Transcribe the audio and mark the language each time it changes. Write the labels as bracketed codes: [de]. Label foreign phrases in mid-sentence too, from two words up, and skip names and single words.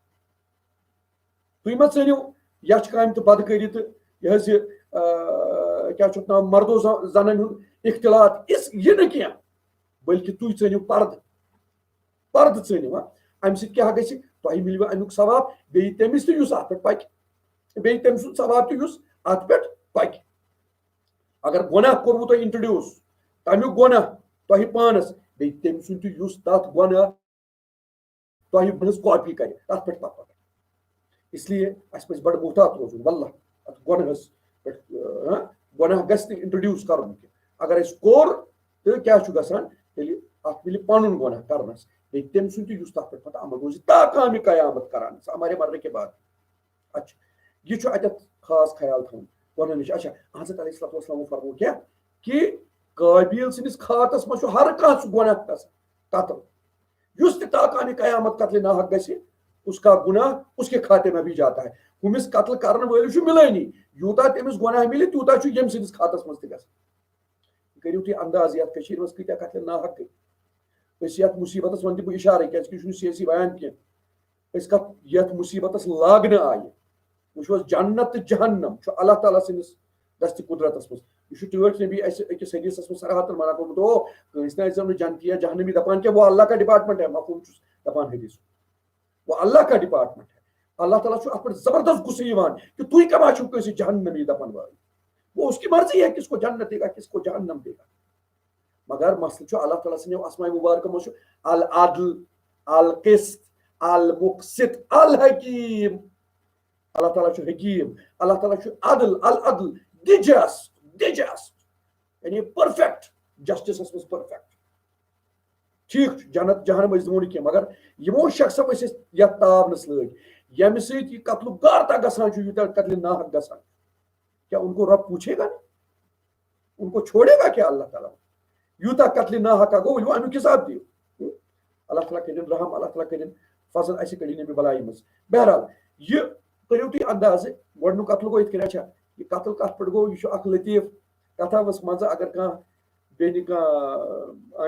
[ks] تُہۍ ما ژٲنِو یچھ کامہِ تہٕ بدکٲری تہٕ یہِ حظ یہِ کیاہ چھُ ناو مردو زنن ہُنٛد اختلاط یہِ نہٕ کینٛہہ بلکہِ تُہۍ ژٲنِو پردٕ ژٲنِو امہِ سۭتۍ کیاہ گژھِ تۄہہِ مِلوٕ امیُک ثواب بیٚیہِ تٔمِس تہِ یُس اتھ پٮ۪ٹھ پکہِ بیٚیہِ تٔمۍ سُنٛد ثواب تہِ یُس اتھ پٮ۪ٹھ پکہِ اگر گۄناہ کوٚروٕ تۄہہِ انٹرڈیوٗس تمیُک گۄناہ تۄہہِ پانس بیٚیہِ تٔمۍ سُنٛد تہِ یُس تتھ گۄناہ تۄہہِ ہٕنٛز کاپی کرِ تتھ پٮ۪ٹھ پکہِ [ur] اس لیے [ks] اسہِ پزِ بڑٕ محتاط روزُن واللہ اتھ گۄنہس پٮ۪ٹھ گۄناہ گژھِ نہٕ انٹرڈیوٗس کرُن کینٛہہ اگر اسہِ کوٚر تہٕ کیاہ چھُ گژھان تیٚلہِ اتھ مِلہِ پنُن گۄناہ کرنس بیٚیہِ تٔمۍ سُنٛد تہِ یُس تتھ پٮ۪ٹھ پتہٕ عمل روزِ تا کامہِ قیامت کران [ur] ہمارے مرنے کے بعد [ks] اچھا یہ چھُ اتٮ۪تھ خاص خیال تھاوُن گۄڈنِچ اچھا حضرت [ar] علیہ الصلوۃ والسلام [ks] فرمو کیاہ کہ قابیل سٕنٛدِس خاتس منٛز چھُ ہر کانٛہہ سُہ گۄناہ گژھان قتل یُس تہِ تا کامہِ قیامت قتلِ ناحق گژھِ [ur] اس کا گناہ اس کے کھاتے میں بھی [ks] جاتا ہے ہُمِس قتل کرن وٲلِس چھُ مِلٲنی یوٗتاہ تٔمِس گۄناہ مِلہِ تیوٗتاہ چھُ ییٚمہِ سٕنٛدِس خاتس منٛز تہِ گژھان کٔرِو تُہۍ انداز یتھ کٔشیٖرِ منٛز کۭتیاہ قتلِ ناحق گٔے أسۍ یتھ مُصیبتس وۄنۍ دِمہٕ بہٕ اِشارے کیازکہِ یہِ چھُنہٕ سیٲسی بیان کینٛہہ أسۍ کتھ یتھ مُصیبتس لاگنہٕ آیہِ وٕچھو حظ جنت تہٕ جہنم چھُ اللہ تعالیٰ سٕنٛدِس دستہِ قُدرتس منٛز یہِ چھُ ٹٲٹھۍ نبی اسہِ أکِس حدیثس منٛز صراحتن منع کوٚرمُت او کٲنٛسہِ نہٕ ٲسۍزیو نہٕ جنتی یا جہنمی دپان کینٛہہ [ur] وہ اللہ کا ڈپارٹمنٹ ہے [ks] مفہوم چھُس دپان حدیث [ur] وہ اللہ کا ڈپارٹمنٹ ہے [ks] اللہ تعالیٰ چھُ اتھ پٮ۪ٹھ زبردست غصہٕ یِوان کہ تُہۍ کما چھِو کٲنٛسہِ جہنمی دپان وٲلۍ [ur] وہ اس کی مرضی ہے کس کو جنت دے گا کس کو جہنم دے گا [ks] مگر مسلہٕ چھُ اللہ تعالیٰ سٕنٛدیو اسماء مبارکو منٛز چھُ [ar] العدل القسط المقسط الحکیم [ks] اللہ تعالیٰ چھُ حکیم اللہ تعالیٰ چھُ عدل العدل [en] the just [ks] یعنی [en] perfect justice [ks] منٛز پٔرفیکٹ ٹھیٖک چھُ جنت جہنم أسۍ دِمو نہٕ کینٛہہ مگر یِمو شخصو ٲسۍ أسۍ یتھ تاونس لٲگۍ ییٚمہِ سۭتۍ یہِ قتلُک گارتا گژھان چھُ یوٗتاہ قتلِ ناحق گژھان [ur] کیا ان کو رب پوچھے گا ان کو چھوڑے گا کیا [ks] اللہ تعالیٰ یوٗتاہ قتلِ ناحقا گوٚو ؤلِو امیُک حساب دِیِو اللہ تعالیٰ کٔرِنۍ رحم اللہ تعالیٰ کٔرِنۍ فضل اسہِ کٔڑِنۍ ییٚمہِ بلایہِ منٛز بہرحال یہِ کٔرِو تُہۍ اندازٕ گۄڈنیُک قتل گوٚو یِتھ کٔنۍ اچھا یہِ قتل کتھ پٮ۪ٹھ گوٚو یہِ چھُ اکھ لطیف کتھا ٲس منٛزٕ اگر کانٛہہ بیٚنہِ کانٛہہ